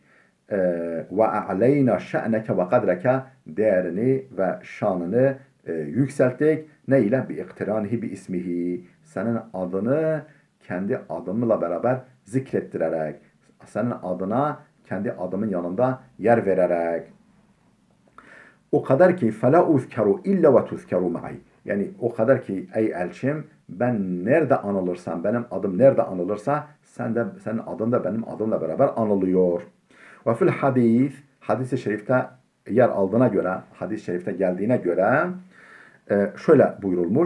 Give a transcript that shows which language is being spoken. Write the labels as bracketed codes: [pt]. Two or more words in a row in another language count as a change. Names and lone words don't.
[ar] وأعلينا شأنك وقدرك, [tr] değerini ve şanını yükselttik. Ne ile? [ar] باقترانه باسمه, [tr] senin adını kendi adımla beraber zikrettirerek, senin adına kendi adımın yanında yer vererek. O kadar ki [ar] فَلَا اُذْكَرُوا اِلَّا وَتُذْكَرُوا مَعِي, [tr] yani o kadar ki ey elçim, ben nerede anılırsam, benim adım nerede anılırsa senin adın da benim adımla beraber anılıyor. Ve fil hadis-i şerifte yer aldığına göre, hadis-i şerifte geldiğine göre şöyle buyurulmuş.